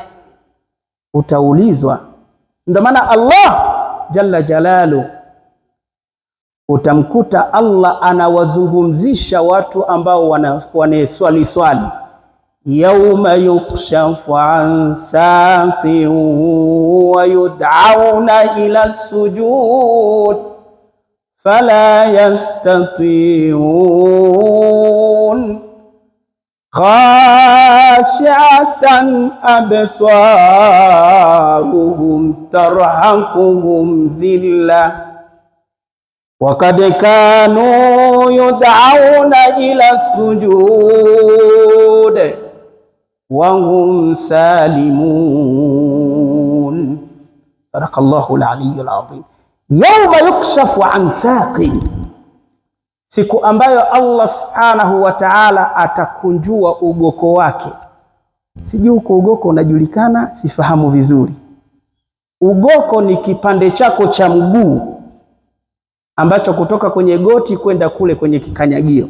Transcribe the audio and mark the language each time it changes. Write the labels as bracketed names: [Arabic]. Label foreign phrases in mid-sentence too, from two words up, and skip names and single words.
[Swahili] Utaulizwa. Ndio maana Allah [Arabic] جل جلاله, [Swahili] utamkuta Allah anawazungumzisha watu ambao wanaswali [Arabic] يوم يكشف عن ساق ويدعون إلى السجود فلا يستطيعون خاشعة أبصارهم ترهقهم ذلة وَقَدْ كَانُوا يُدْعَوْنَ إِلَى السُّجُودِ وَهُمْ سَالِمُونَ. صدق الله العلي العظيم. يَوْمَ يُكْشَفُ عَنْ سَاقٍ, [Swahili] siku ambayo Allah [Arabic] سبحانه وتعالى [Swahili] atakunjua ugoko wake. Sijui uko ugoko unajulikana, sifahamu vizuri. Ugoko ni kipande chako cha mguu ambacho kutoka kwenye goti kwenda kule kwenye kikanyagio.